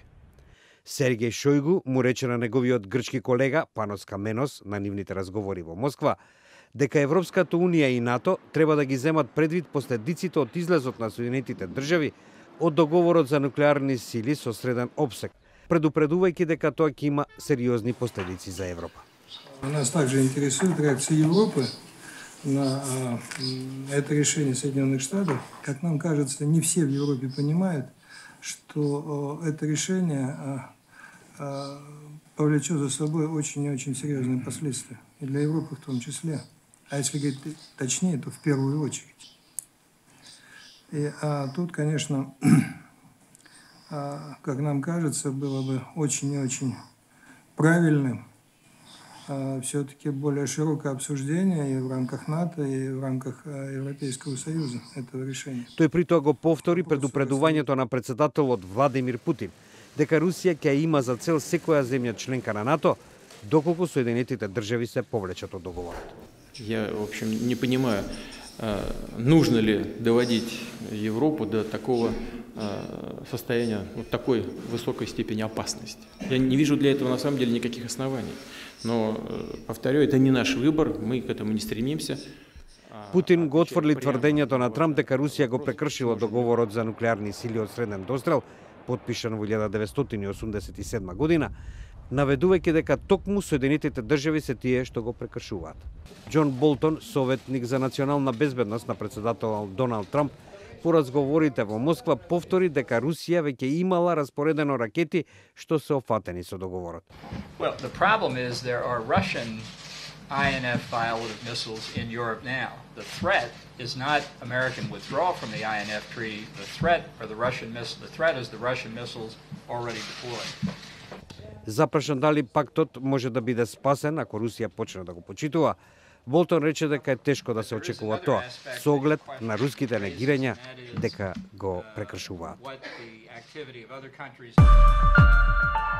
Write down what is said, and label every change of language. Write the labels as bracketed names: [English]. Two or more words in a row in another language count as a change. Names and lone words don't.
[Macedonian] Сергеј Шојгу му рече на неговиот грчки колега Панос Каменос на нивните разговори во Москва дека Европската унија и НАТО треба да ги земат предвид последиците од излезот на Соединетите држави од договорот за нуклеарни сили со среден опсег, предупредувајќи дека тоа ќе има сериозни последици за Европа. [Russian] Нас также интересует реакция Европы на это решение Соединенных Штатов. Как нам кажется, не все в Европе понимают, что это решение повлечет за собой очень и очень серьезные последствия. И для Европы в том числе. А если говорить точнее, то в первую очередь. И тут, конечно, как нам кажется, было бы очень и очень правильным все-таки более широкое обсуждение и в рамках НАТО, и в рамках Европейского Союза этого решения. [Macedonian] Тој при тоа го повтори предупредувањето на председателот Владимир Путин дека Русија ќе има за цел секоја земја членка на НАТО доколку Соединетите држави се повлечат од договорот. [Russian] Я, в общем, не понимаю, нужно ли доводить Европу до такого состояния, вот такой высокой степени опасности. Я не вижу для этого на самом деле никаких оснований. Но, повторю, это не наш выбор, мы к этому не стремимся. [Macedonian] Путин го отфрли тврдењето на Трамп дека Русија го прекршила договорот за нуклеарни сили од среден дострел, подпишан во 1987 година, наведувајќи дека токму Соединетите држави се тие што го прекршуваат. Џон Болтон, советник за национална безбедност на председателот Доналд Трамп, по разговорите во Москва повтори дека Русија веќе имала распоредено ракети што се офатени со договорот. [English] Well, the problem is there are Russian INF violative missiles in Europe now. The threat is not American withdrawal from the INF treaty. The threat are the Russian missiles. The threat is the Russian missiles already deployed. [Macedonian] Запрашан дали пактот може да биде спасен ако Русија почне да го почитува, Болтон рече дека е тешко да се очекува тоа, со оглед на руските негирања дека го прекршуваат.